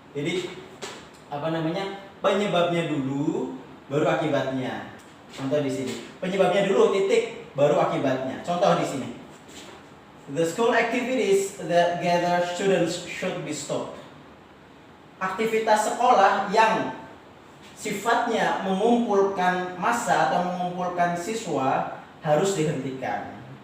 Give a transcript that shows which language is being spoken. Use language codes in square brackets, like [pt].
[id] Jadi penyebabnya dulu baru akibatnya. Contoh di sini. Penyebabnya dulu titik baru akibatnya. Contoh di sini. [en] The school activities that gather students should be stopped. [id] Aktivitas sekolah yang sifatnya mengumpulkan massa atau mengumpulkan siswa harus dihentikan.